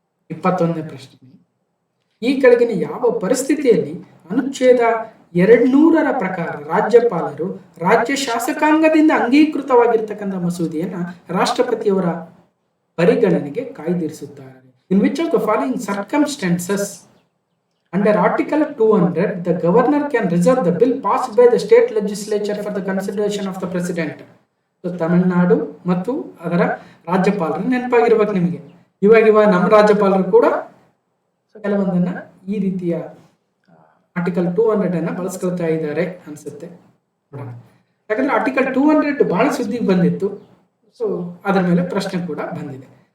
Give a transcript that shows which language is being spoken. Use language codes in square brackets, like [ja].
[kn] 21ನೇ ಪ್ರಶ್ನೆ. ಈ ಕೆಳಗಿನ ಯಾವ ಪರಿಸ್ಥಿತಿಯಲ್ಲಿ ಅನುಚ್ಛೇದ 200ರ ಪ್ರಕಾರ ರಾಜ್ಯಪಾಲರು ರಾಜ್ಯ ಶಾಸಕಾಂಗದಿಂದ ಅಂಗೀಕೃತವಾಗಿರ್ತಕ್ಕಂಥ ಮಸೂದೆಯನ್ನ ರಾಷ್ಟ್ರಪತಿಯವರ ಪರಿಗಣನೆಗೆ ಕಾಯ್ದಿರಿಸುತ್ತಾರೆ? [en] In which of the following circumstances under Article 200 the governor can reserve the bill passed by the state legislature for the consideration of the president? [kn] So Tamil Nadu ಮತ್ತು ಅದರ ರಾಜ್ಯಪಾಲರು ನೆನಪಾಗಿರ್ಬೇಕು ನಿಮಗೆ. ಇವಾಗ ನಮ್ಮ ರಾಜ್ಯಪಾಲರು ಕೂಡ ಕೆಲವೊಂದನ್ನ ಈ ರೀತಿಯ ಆರ್ಟಿಕಲ್ 200 ಅನ್ನ ಬಳಸ್ಕೊಳ್ತಾ ಇದ್ದಾರೆ ಅನ್ಸುತ್ತೆ ನೋಡೋಣ. ಯಾಕಂದ್ರೆ ಆರ್ಟಿಕಲ್ 200 ಬಹಳ ಸುದ್ದಿಗೆ ಬಂದಿತ್ತು. ಸೊ ಅದರ ಮೇಲೆ ಪ್ರಶ್ನೆ ಕೂಡ ಬಂದಿದೆ.